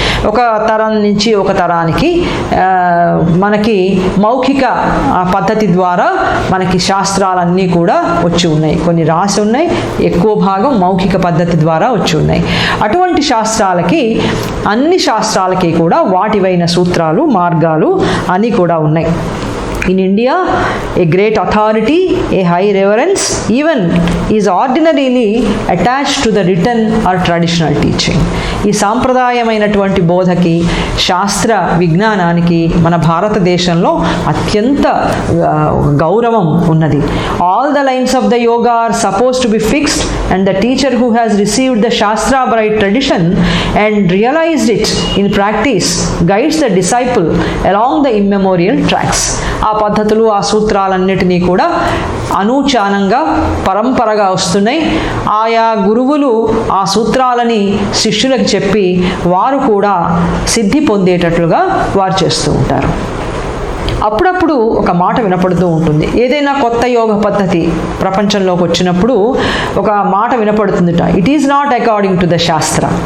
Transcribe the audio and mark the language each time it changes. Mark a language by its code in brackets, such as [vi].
[te] ఒక తరం నుంచి ఒక తరానికి మనకి మౌఖిక పద్ధతి ద్వారా మనకి శాస్త్రాలన్నీ కూడా వచ్చి ఉన్నాయి. కొన్ని రాసి ఉన్నాయి, ఎక్కువ భాగం మౌఖిక పద్ధతి ద్వారా వచ్చి ఉన్నాయి. అటువంటి శాస్త్రాలకి, అన్ని శాస్త్రాలకి కూడా వాటివైన సూత్రాలు, మార్గాలు అన్నీ కూడా ఉన్నాయి. [en] In India, a great authority, a high reverence, even is ordinarily attached to the written or traditional teaching. [te] ఈ సాంప్రదాయమైనటువంటి బోధకి, శాస్త్ర విజ్ఞానానికి మన భారతదేశంలో అత్యంత గౌరవం ఉన్నది. [en] All the lines of the yoga are supposed to be fixed, and the teacher who has received the Shastra by tradition and realized it in practice guides the disciple along the immemorial tracks. [te] ఆ పద్ధతులు, ఆ సూత్రాలన్నిటినీ కూడా అనూచానంగా పరంపరగా వస్తున్నాయి. ఆయా గురువులు ఆ సూత్రాలని శిష్యులకు చెప్పి వారు కూడా సిద్ధి పొందేటట్లుగా వారు చేస్తూ ఉంటారు. అప్పుడప్పుడు ఒక మాట వినపడుతూ ఉంటుంది. ఏదైనా కొత్త యోగ పద్ధతి ప్రపంచంలోకి వచ్చినప్పుడు ఒక మాట వినపడుతుందిట, [en] It is not according to the shastra.